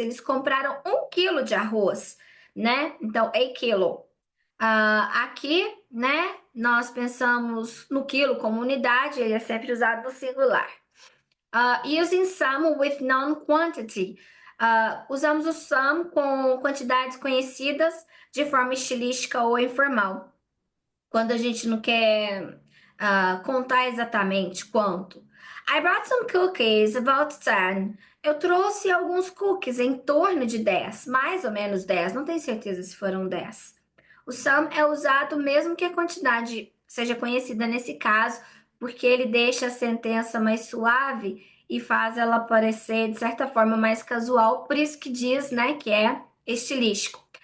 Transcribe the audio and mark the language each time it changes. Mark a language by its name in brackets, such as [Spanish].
[Portuguese] Eles compraram 1 quilo de arroz, né? Então, [English] a kilo. [Portuguese] Aqui, né, nós pensamos no quilo como unidade, ele é sempre usado no singular. [English] Using some with known quantity. [Portuguese] Usamos o some com quantidades conhecidas de forma estilística ou informal. Quando a gente não quer contar exatamente quanto. [English] I brought some cookies, about 10. [Portuguese] Eu trouxe alguns cookies em torno de 10, mais ou menos 10, não tenho certeza se foram 10. O some é usado mesmo que a quantidade seja conhecida nesse caso, porque ele deixa a sentença mais suave e faz ela parecer, de certa forma, mais casual, por isso que diz, né, que é estilístico.